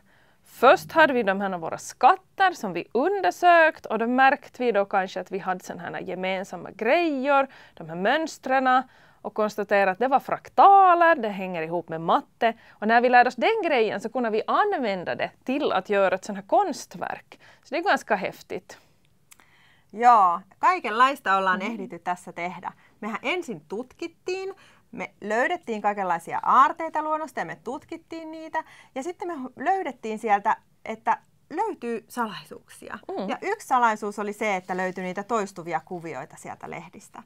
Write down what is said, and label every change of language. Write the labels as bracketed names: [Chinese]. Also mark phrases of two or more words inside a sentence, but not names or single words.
[Swedish] Först hade vi de här våra skatter som vi undersökt och då märkte vi då kanske att vi hade sådana här gemensamma grejer, de här mönstren och konstaterade att det var fraktaler, det hänger ihop med matte. Och när vi lärde oss den grejen så kunde vi använda det till att göra ett sådant här konstverk. Så det är ganska häftigt. [Finnish] Joo, kaikenlaista ollaan ehditty tässä tehdä. Mehän ensin tutkittiin, me löydettiin kaikenlaisia aarteita luonnosta ja me tutkittiin niitä. Ja sitten me löydettiin sieltä, että löytyy salaisuuksia. Ja yksi salaisuus oli se, että löytyi niitä toistuvia kuvioita sieltä lehdistä.